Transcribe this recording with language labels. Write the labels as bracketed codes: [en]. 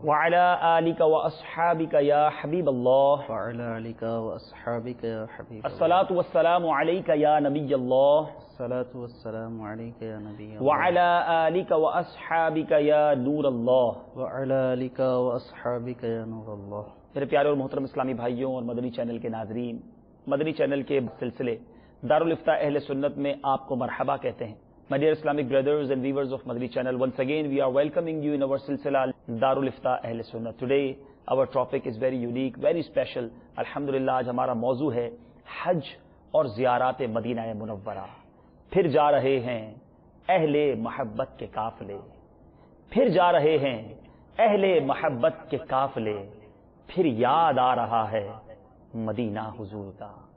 [ar] وعلى آلك وأصحابك يا حبيب الله وعلى آلك وأصحابك يا حبيب الله الصلاة والسلام عليك يا نبي الله الصلاة والسلام عليك يا نبي الله وعلى آلك وأصحابك يا نور الله وعلى آلك وأصحابك يا نور الله. [ur] میرے پیارے اور محترم اسلامی بھائیوں اور مدنی چینل کے ناظرین، مدنی چینل کے سلسلے دارالافتاء اہل سنت میں آپ کو مرحبا کہتے ہیں. [en] My dear Islamic brothers and viewers of Madani channel, once again we are welcoming you in our silsila Darul-Ifta Ahl Sunnah. Today our topic is very unique, very special. [ur] Alhamdulillah آج ہمارا موضوع ہے حج اور زیارات مدینہ منورہ. پھر جا رہے ہیں اہل محبت کے قافلے، پھر جا رہے ہیں اہل محبت کے قافلے، پھر یاد آ رہا ہے مدینہ حضور کا.